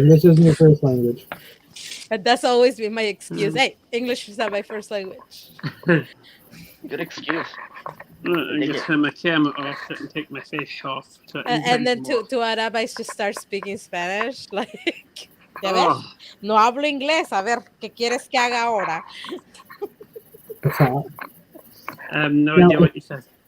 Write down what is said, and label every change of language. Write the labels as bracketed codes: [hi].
[en] English isn't your first language. That's always been my excuse. Hey, English is not my first language. Good excuse. I just turn my camera off and take my face off. And then to Arabais just start speaking Spanish. [es] Like, ¿ya ves? No hablo inglés. A ver, ¿qué quieres que haga ahora? [en] I have no idea what you said.